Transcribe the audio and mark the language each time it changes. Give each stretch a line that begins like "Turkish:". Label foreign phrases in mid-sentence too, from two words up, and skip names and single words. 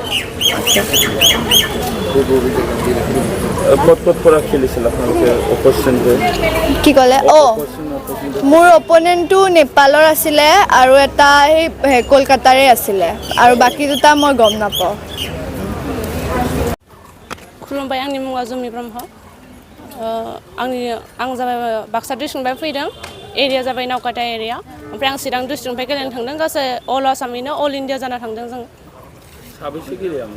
Assamese: কত পৰা খেলিছিল আপোনালোকে অপোনেন্টে কি কলে মোৰ অপোনেন্টটো নেপালৰ আছিলে আৰু এটা কলকাতাৰে আছিলে আৰু বাকি দুটা মই গম নাপাওঁ
Bodo: खुलुमबाय आंनि मुङा जुमि ब्रह्म आं जाबाय बाक्सा डिस्ट्रिक्टनिफ्राय फैदों एरिया जाबाय नावकाटा एरिया ओमफ्राय आं चिरां डिस्ट्रिक्टनिफ्राय गेलेनो थांदों गासै अल आसामैनो
English: all India
Bodo: जाना थांदों जों साबेसे गेलेयामोन